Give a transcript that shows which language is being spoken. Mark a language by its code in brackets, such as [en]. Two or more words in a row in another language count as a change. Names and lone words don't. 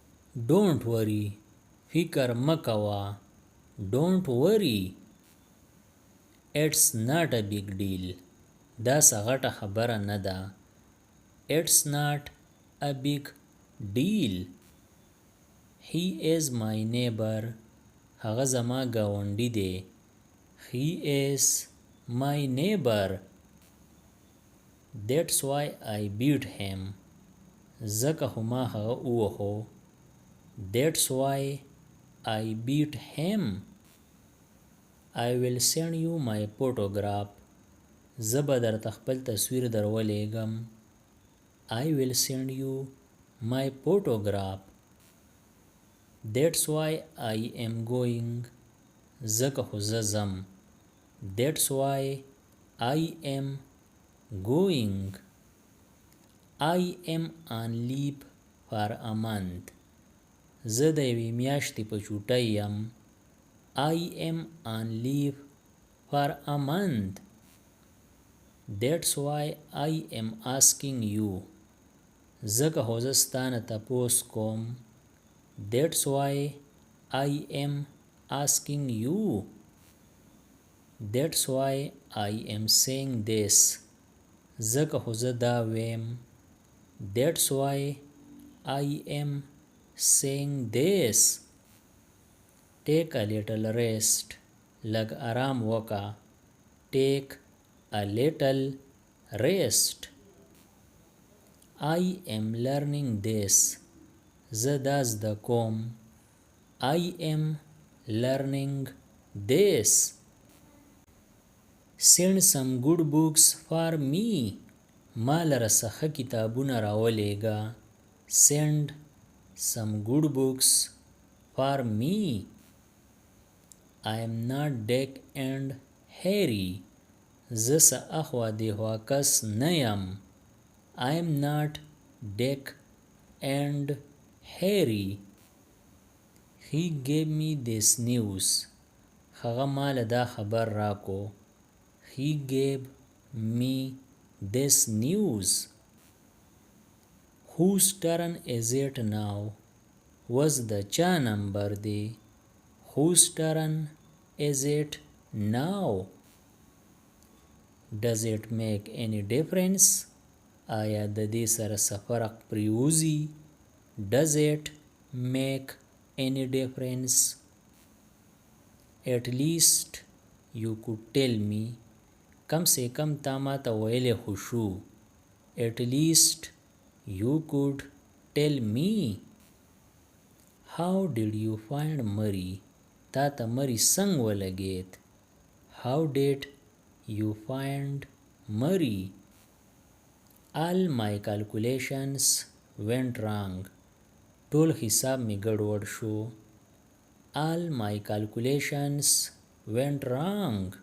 [en] Don't worry. [ps] فکر مکوه. [en] Don't worry. It's not a big deal. [ps] دا څه غټه خبره نه ده. [en] It's not a big deal. He is my neighbor. [ps] هغه زما ګاونډی دی. [en] He is my neighbor. That's why I beat him. [ps] ځکه خو ما هغه ووهو. [en] That's why I beat him. I will send you my photograph. [ps] زه به درته خپل تصویر درولېږم. [en] I will send you my photograph. That's why I am going. [ps] ځکه خو زه ځم. [en] That's why I am going. I am on leave for a month. [ps] زه د یوې میاشتې په چوټۍ یم. [en] I am on leave for a month. That's why I am asking you. [ps] ځکه خو زه ستا نه تپوس کوم. [en] That's why I am asking you. That's why I am saying this. [ps] ځکه خو زه دا ویم. [en] That's why I am saying this. Take a little rest. [ps] لږ آرام وکړه. [en] Take a little rest. I am learning this. [ps] زه دا زده کوم. [en] I am learning this. Send some good books for me. [ps] ما لره څه ښه کتابونه راولېږه. [en] Send some good books for me. I am not Dick and Harry. [ps] زه څه اخوا دیخوا کس نه یم. [en] I am not Dick and Harry. He gave me this news. [ps] هغه مال دا خبر راکو. [en] He gave me this news. Whose turn is it now? Was the [ps] چا نمبر دی. [en] Whose turn is it now? Does it make any difference? [ps] آیا د دې سره څه فرق پریوزي؟ [en] Does it make any difference? At least you could tell me. [ur] کم سے کم [ps] تا ما ته ویلی خو شو. [en] At least you could tell me. How did you find Murray? [ps] تا ته مری څنګ ولګید. [en] How did you find Murray? All my calculations went wrong. [ps] ټول حساب می ګډوډ شو. [en] All my calculations went wrong.